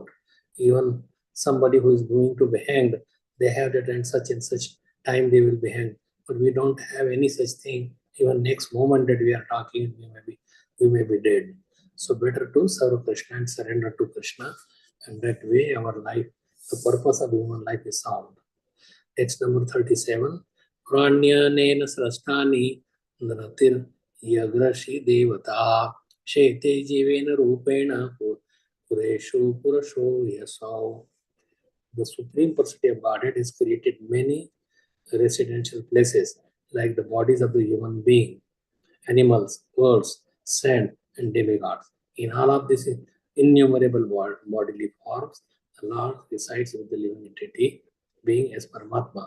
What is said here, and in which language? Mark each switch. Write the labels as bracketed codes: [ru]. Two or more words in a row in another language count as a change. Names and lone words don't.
[en] Even somebody who is going to be hanged, they have that and such time they will be hanged. But we don't have any such thing. Even next moment that we are talking, we may be dead. So better to serve Krishna and surrender to Krishna, and that way our life, the purpose of human life is solved. Text number 37. [sa] Pranyanena srastani nratir yagrashi devata shete jivena rupena pureshu purasho yasau. [en] The Supreme Personality of Godhead has created many residential places like the bodies of the human being, animals, birds, sand, and demigods. In all of these innumerable bodily forms, the Lord resides with the living entity, being as Paramatma.